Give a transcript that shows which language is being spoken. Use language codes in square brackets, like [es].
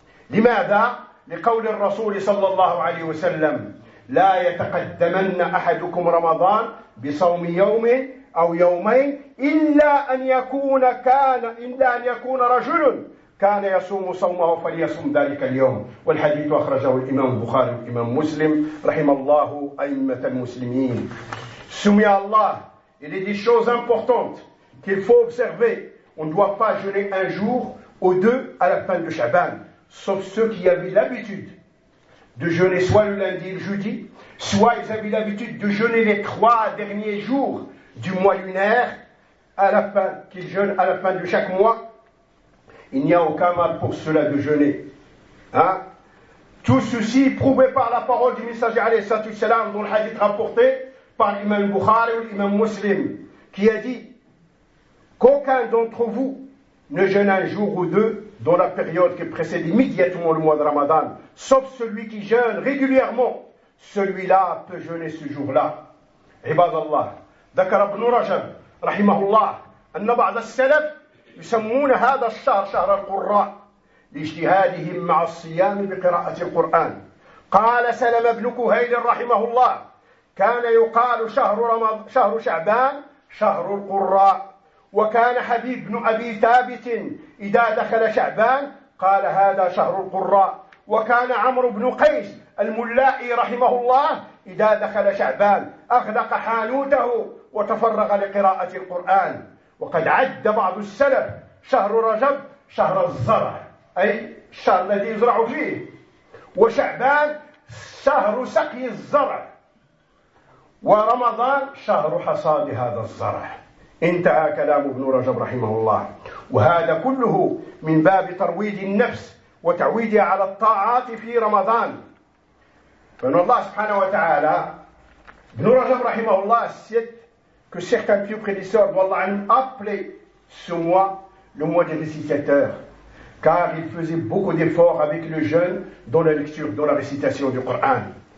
[ar] لماذا؟ لقول الرسول صلى الله عليه وسلم: لا يتقدمن أحدكم رمضان بصوم يوم أو يومين إلا أن يكون رجل كان يصوم صومه فليصوم ذلك اليوم. والحديث أخرجه الإمام البخاري والإمام مسلم رحم الله أئمة المسلمين. سمي الله. [fr] Il est des choses importantes qu'il faut observer. On ne doit pas jeûner un jour ou deux à la fin de Shaban, sauf ceux qui avaient l'habitude de jeûner soit le lundi et le jeudi, soit ils avaient l'habitude de jeûner les trois derniers jours du mois lunaire, qu'ils jeûnent à la fin de chaque mois. Il n'y a aucun mal pour cela de jeûner. Hein? Tout ceci est prouvé par la parole du messager alayhi salam, dont le hadith rapporté par l'imam Bukhari ou l'imam Muslim, qui a dit qu'aucun d'entre vous ne jeûne un jour ou deux dans la période qui précède immédiatement le mois de Ramadan, sauf celui qui jeûne régulièrement. Celui-là peut jeûner ce jour-là. [ar] عباد الله ذكر ابن رجب رحمه الله أن بعض السلف يسمون هذا الشهر شهر القراء لاجتهادهم مع الصيام بقراءة القرآن. قال سلمة بن كهيل رحمه الله: كان يقال شهر شعبان شهر القراء. وكان حبيب بن أبي ثابت إذا دخل شعبان قال: هذا شهر القراء. وكان عمرو بن قيس الملائي رحمه الله إذا دخل شعبان أغلق حانوته وتفرغ لقراءة القرآن. وقد عد بعض السلف شهر رجب شهر الزرع، أي الشهر الذي يزرع فيه، وشعبان شهر سقي الزرع، ورمضان شهر حصاد هذا الزرع. انتهى كلام ابن رجب رحمه الله. وهذا كله من باب ترويض النفس وتعويدها على الطاعات في رمضان. فإن الله سبحانه وتعالى ابن رجب رحمه الله سيت [fr] que certains pieux prédisseurs de Allah ont appelé ce mois le mois des récitateurs, car il faisait beaucoup d'efforts avec le jeûne dans la lecture, dans la récitation du Coran.